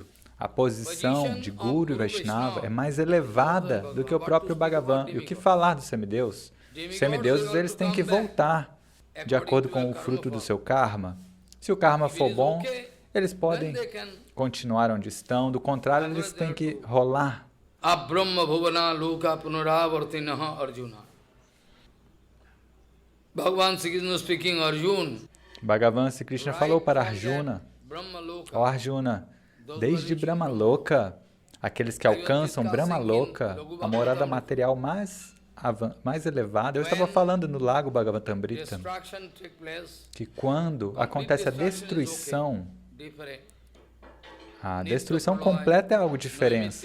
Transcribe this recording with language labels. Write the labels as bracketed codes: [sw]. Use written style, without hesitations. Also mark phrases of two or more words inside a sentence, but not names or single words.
[pt] A posição de Guru e Vaishnava é mais elevada do que o próprio Bhagavan. E o que falar dos semideus? Os semideuses, eles têm que voltar de acordo com o fruto do seu karma. Se o karma for bom, eles podem continuar onde estão. Do contrário, eles têm que rolar. [sa] आब्रह्म भुवन लोक पुनरावर्तिनः अर्जुन. [en] Bhagavan Sri Krishna speaking Arjuna. [pt] Bhagavan Sri Krishna falou para Arjuna, ó Arjuna, desde Brahmaloka, aqueles que alcançam Brahmaloka, a morada material mais elevada. Eu estava falando no lago Bhagavatamrita que quando acontece a destruição completa é algo diferente.